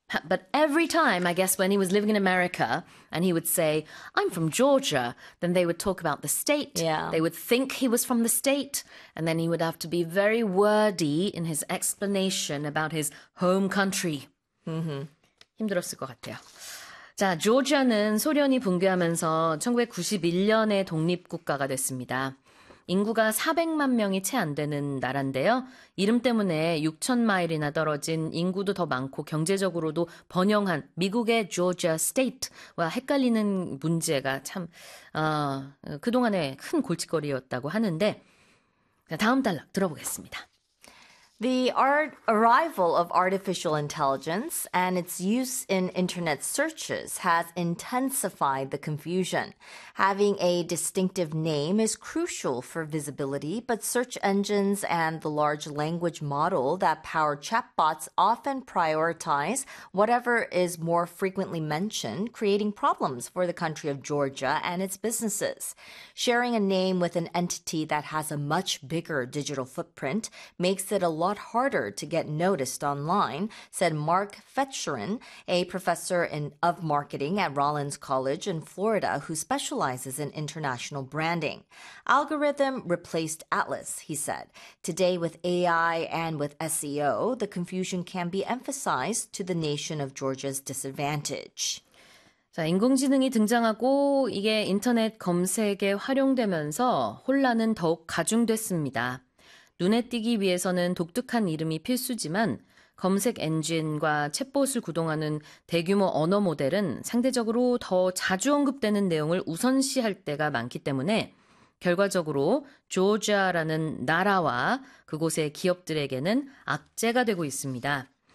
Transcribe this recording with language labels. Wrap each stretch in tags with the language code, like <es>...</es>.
<en>But every time, I guess, when he was living in America and he would say, I'm from Georgia, then they would talk about the state. Yeah. They would think he was from the state. And then he would have to be very wordy in his explanation about his home country. Mm-hmm.</en> <ko>힘들었을 것 같아요. 자, 조지아는 소련이 붕괴하면서 1991년에 독립국가가 됐습니다. 인구가 400만 명이 채 안 되는 나라인데요. 이름 때문에 6천 마일이나 떨어진 인구도 더 많고 경제적으로도 번영한 미국의 조지아 스테이트와 헷갈리는 문제가 참 그동안의 큰 골칫거리였다고 하는데 다음 단락 들어보겠습니다.</ko> <en>The arrival of artificial intelligence and its use in internet searches has intensified the confusion. Having a distinctive name is crucial for visibility, but search engines and the large language model that power chatbots often prioritize whatever is more frequently mentioned, creating problems for the country of Georgia and its businesses. Sharing a name with an entity that has a much bigger digital footprint makes it a lot harder to get noticed online, said Mark Fetcherin, a professor of marketing at Rollins College in Florida who specializes in international branding. Algorithm replaced Atlas, he said. Today, with AI and with SEO, the confusion can be emphasized to the nation of Georgia's disadvantage.</en> <ko>자, 인공지능이 등장하고 이게 인터넷 검색에 활용되면서 혼란은 더욱 가중됐습니다. 눈에 띄기 위해서는 독특한 이름이 필수지만 검색 엔진과 챗봇을 구동하는 대규모 언어 모델은 상대적으로 더 자주 언급되는 내용을 우선시할 때가 많기 때문에 결과적으로 조지아라는 나라와 그곳의 기업들에게는 악재가 되고 있습니다.</ko>